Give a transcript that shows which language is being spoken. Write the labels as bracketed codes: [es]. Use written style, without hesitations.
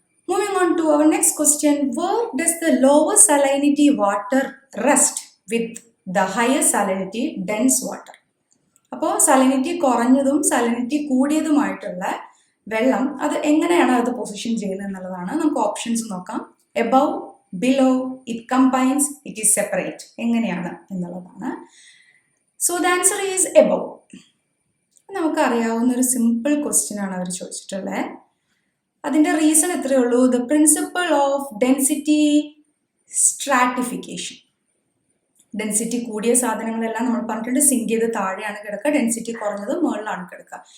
[en] Moving on to our next question. Where does the lower salinity water rest with the higher salinity dense water? [ml] അപ്പോൾ salinity കുറഞ്ഞതും salinity കൂടിയതുമായിട്ടുള്ള വെള്ളം അത് എങ്ങനെയാണ് അത് position ചെയ്യുന്നത് എന്നുള്ളതാണ്. നമുക്ക് ഓപ്ഷൻസ് നോക്കാം. Above [en] below, it combines, it is separate. [ml] എങ്ങനെയാണ് എന്നുള്ളതാണ്. [en] So the answer is above. [ml] നമുക്കറിയാവുന്ന ഒരു സിമ്പിൾ ക്വസ്റ്റ്യൻ ആണ് അവർ ചോദിച്ചിട്ടുള്ളത്. അതിൻ്റെ റീസൺ എത്രയേ ഉള്ളൂ, [en] The principle of density stratification. [ml] Density കൂടിയ സാധനങ്ങളെല്ലാം നമ്മൾ പറഞ്ഞിട്ടുണ്ട് സിങ്ക് ചെയ്ത് താഴെയാണ് കിടക്കുക, ഡെൻസിറ്റി കുറഞ്ഞത് മുകളിലാണ് കിടക്കുക.